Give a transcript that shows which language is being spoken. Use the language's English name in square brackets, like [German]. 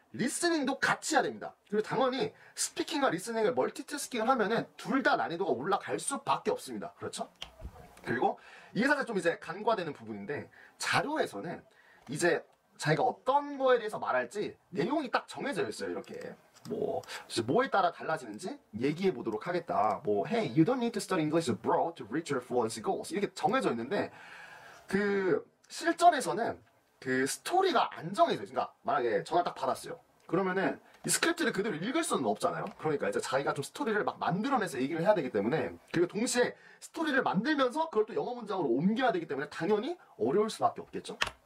[Korean] 리스닝도 같이 해야 됩니다. 그리고 당연히 스피킹과 리스닝을 멀티태스킹을 하면은 둘 다 난이도가 올라갈 수밖에 없습니다. 그렇죠? 그리고 이게 사실 좀 이제 간과되는 부분인데 자료에서는 이제 자기가 어떤 거에 대해서 말할지 내용이 딱 정해져 있어요. 이렇게 뭐에 따라 달라지는지 얘기해 보도록 하겠다. [English] hey, you don't need to study English bro to reach your fluency goals. [Korean] 이렇게 정해져 있는데 그 실전에서는 그 스토리가 안 정해져 있어요. 그러니까 만약에 전화 딱 받았어요. 그러면은 이 스크립트를 그대로 읽을 수는 없잖아요. 그러니까 이제 자기가 좀 스토리를 막 만들어내서 얘기를 해야 되기 때문에, 그리고 동시에 스토리를 만들면서 그걸 또 영어 문장으로 옮겨야 되기 때문에 당연히 어려울 수밖에 없겠죠.